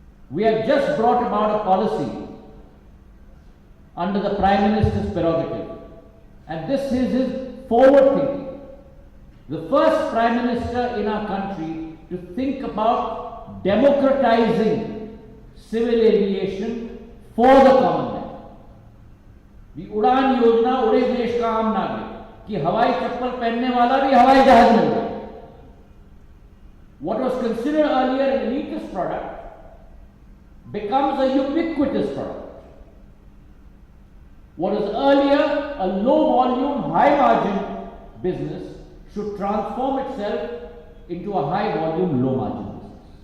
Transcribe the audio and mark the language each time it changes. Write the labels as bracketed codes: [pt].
[en] We have just brought about a policy under the Prime Minister's prerogative, and this is his forward thinking. The first Prime Minister in our country to think about democratizing civil aviation for the common man. [hi] The Udan Yojana उड़े देश का आम नागरिक कि हवाई चप्पल पहनने वाला भी हवाई जहाज मिल जाए. [en] What was considered earlier an elitist product becomes a ubiquitous product. What was earlier a low volume, high margin business should transform itself into a high volume, low margin business.